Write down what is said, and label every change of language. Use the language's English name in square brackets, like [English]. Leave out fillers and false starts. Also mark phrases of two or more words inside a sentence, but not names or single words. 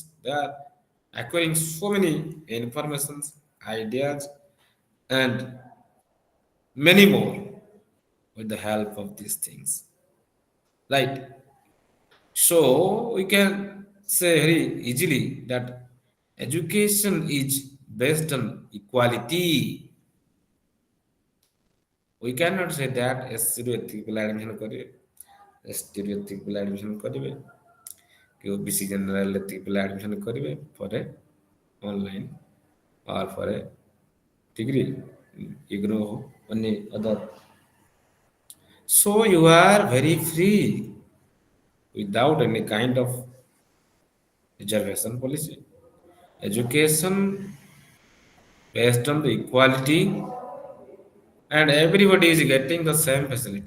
[English] They are acquiring so many informations, ideas, and many more with the help of these things. Right. So we can say very easily that education is based on equality. We cannot say that [Odia] SC ରୁ ଏତିକି ପିଲା admission କରିବେ, ST ରୁ ଏତିକି ପିଲା admission କରିବେ, କି OBC general ଏତିକି ପିଲା admission କରିବେ ପରେ [English] online or [Odia] ପରେ degree, IGNOU ହଉ, [English] any other. So you are very free without any kind of reservation policy. Education based on the equality and everybody is getting the same facility.